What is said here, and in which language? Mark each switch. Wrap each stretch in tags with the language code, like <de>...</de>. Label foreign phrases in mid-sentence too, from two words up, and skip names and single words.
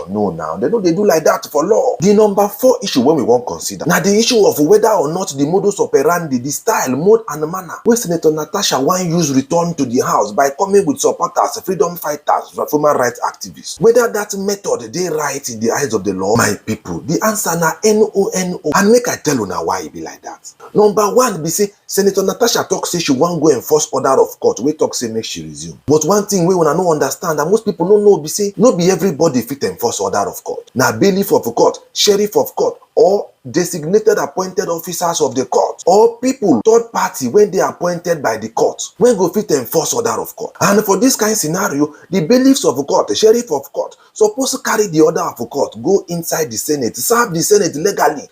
<pcm>No, now they no dey do like that for law. The number 4 issue wey we wan consider na the issue of whether or not the modus operandi, the style, mode and manner wey Senator Natasha wan use return to the house by coming with supporters, freedom fighters, human rights activists, whether that method dey right in the eyes of the law. My people, the answer na no, and make I tell una why e be like that. Number 1 be say Senator Natasha talk say she wan go enforce order of court wey talk say make she resume. But one thing wey una no understand and most people no know be say no be everybody fit enforce order of court. Na bailiff of court, sheriff of court, or designated appointed officers of the court, or people third party when they appointed by the court when go fit enforce order of court. And for this kind of scenario, the bailiffs of court, the sheriff of court, suppose to carry the order of court go inside the Senate, serve the Senate legally.</pcm>